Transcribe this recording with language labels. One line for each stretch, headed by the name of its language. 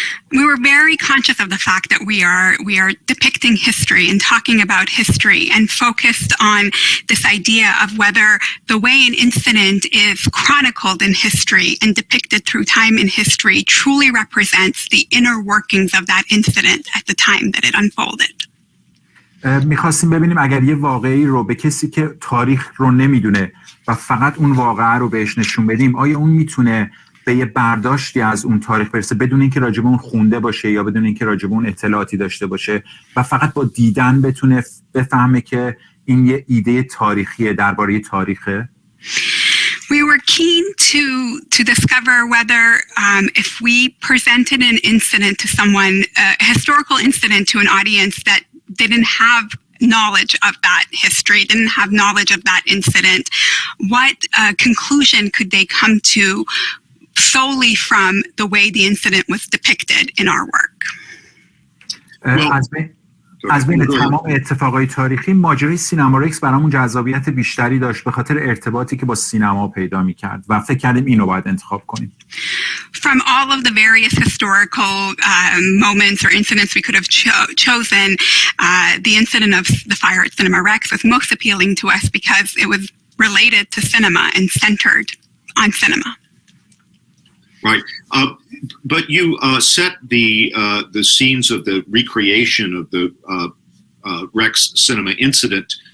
English: We were very conscious of the fact that we are depicting history and talking about history, and focused on this idea of whether the way an incident is chronicled in history and depicted through time in history truly represents the inner workings of that incident at the time that it unfolded.
Persian: می‌خواستیم ببینیم اگر یه واقعی رو به کسی که تاریخ رو نمیدونه و فقط اون واقعه رو بهش نشون بدیم، آیا اون میتونه به یه برداشتی از اون تاریخ برسه بدون اینکه راجع به اون خونده باشه یا بدون اینکه راجع به اون اطلاعاتی داشته باشه و فقط با دیدن بتونه بفهمه که این یه ایده تاریخیه، درباره تاریخه.
English: We were keen to discover whether if we presented an incident to someone, a historical incident to an audience that didn't have knowledge of that history, didn't have knowledge of that incident, what conclusion could they come to solely from the way the incident was depicted in our work?
Persian: از بین تمام اتفاقای تاریخی ماجرای سینما رکس برامون جذابیت بیشتری داشت به خاطر ارتباطی که با سینما پیدا می‌کرد و فکر کردیم اینو باید انتخاب کنیم.
English: From all of the various historical moments or incidents we could have chosen, the incident of the fire at Cinema Rex was most appealing to us because it was related to cinema and centered on cinema. Right, but you set the scenes of the recreation of the Rex cinema incident.